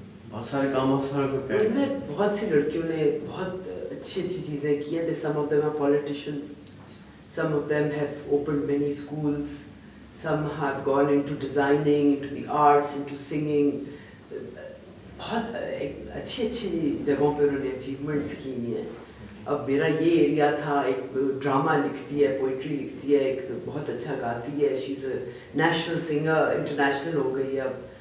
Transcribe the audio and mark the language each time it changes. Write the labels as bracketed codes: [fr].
[ur] بہت سارے کام بہت سارے کو کر میں بہت سی لڑکیوں نے بہت اچھی اچھی چیزیں کی ہیں. [en] Some of them are politicians, some of them have opened many schools, some have gone into designing, into the arts, into singing. [ur] بہت اچھی اچھی جگہوں پہ انہوں نے اچیومنٹس کی ہیں. اب میرا یہ ایریا تھا, ایک ڈرامہ لکھتی ہے, پوئٹری لکھتی ہے, ایک بہت اچھا گاتی ہے, [en] she is a national singer, [ur] انٹرنیشنل ہو گئی ہے اب.